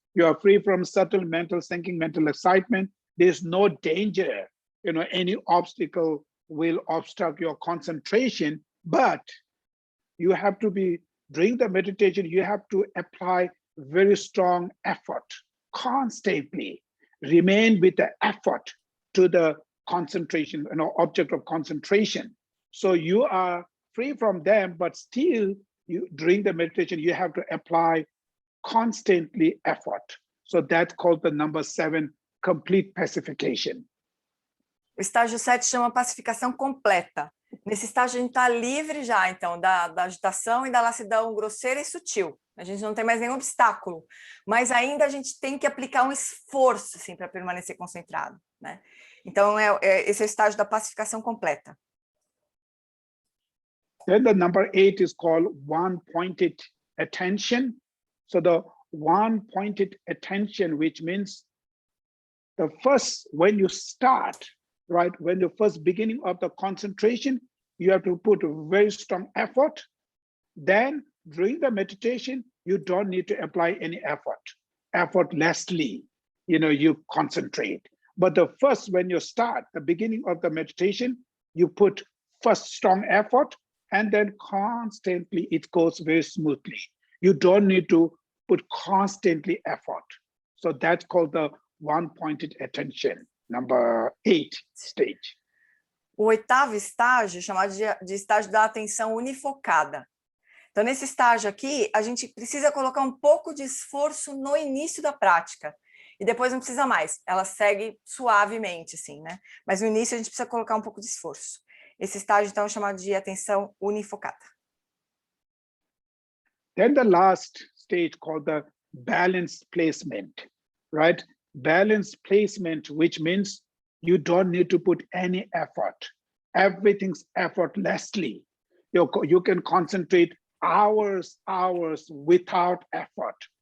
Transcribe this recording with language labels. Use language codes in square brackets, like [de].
[en] You are free from subtle mental thinking, mental excitement. There's no danger, any obstacle will obstruct your concentration, but you have to be, during the meditation, you have to apply very strong effort, constantly remain with the effort to the concentration, object of concentration. So you are free from them, but still during the meditation, you have to apply constantly effort. So that's called the number 7, complete pacification. [pt] O estágio 7 chama pacificação completa. Nesse estágio a gente está livre já, então, da agitação e da lassidão grosseira e sutil. A gente não tem mais nenhum obstáculo, mas ainda a gente tem que aplicar um esforço assim, para permanecer concentrado, né? Então, esse é o estágio da pacificação completa. [en] Then the number 8 is called one-pointed attention. So the one-pointed attention, which means the first, when you start, right, when the first beginning of the concentration, you have to put a very strong effort. Then during the meditation, you don't need to apply any effort. Effortlessly, you concentrate. But the first, when you start, the beginning of the meditation, you put first strong effort, and then constantly it goes very smoothly. You don't need to put constantly effort. So that's called the one-pointed attention, number 8 stage. [pt] O oitavo estágio, chamado de estágio da atenção unifocada. Então, nesse estágio aqui, a gente precisa colocar um pouco de esforço no início da prática. E depois não precisa mais. Ela segue suavemente, assim, né? Mas no início a gente precisa colocar um pouco de esforço. Esse estágio, então, é chamado de atenção unifocada. [en] Then the last stage called the balanced placement, right? Balanced placement, which means you don't need to put any effort. Everything's effortlessly. You can concentrate hours without effort.